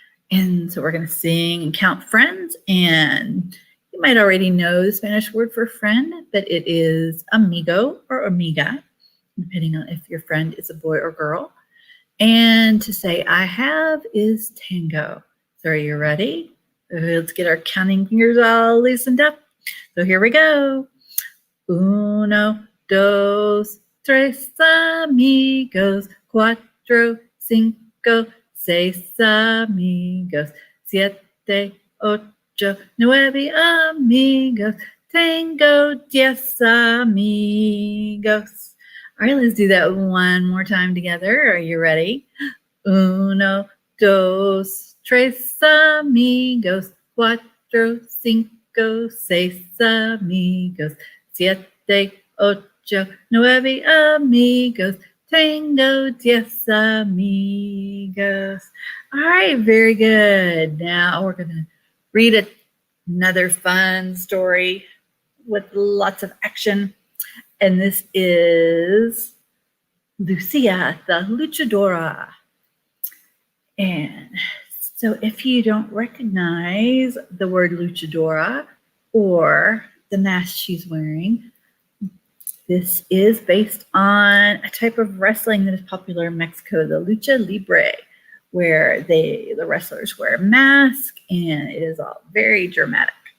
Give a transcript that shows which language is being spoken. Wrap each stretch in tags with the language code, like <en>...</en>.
<en>And so we're going to sing and count friends. And you might already know the Spanish word for friend, but it is amigo or amiga, depending on if your friend is a boy or girl. And to say I have is tango. So are you ready? Let's get our counting fingers all loosened up. So here we go.</en> <es>Uno, dos, tres amigos, cuatro, cinco, seis amigos, siete, ocho, nueve amigos, tengo 10 amigos.</es> <en>All right, let's do that one more time together. Are you ready?</en> <es>Uno, dos, tres amigos, cuatro, cinco, seis amigos, siete, ocho, nueve amigos, tengo 10 amigos.</es> <en>All right, very good. Now we're going to read another fun story with lots of action. And this is Lucia, the luchadora. And so if you don't recognize the word luchadora or the mask she's wearing, this is based on a type of wrestling that is popular in Mexico, the lucha libre, where the wrestlers wear a mask and it is all very dramatic.</en>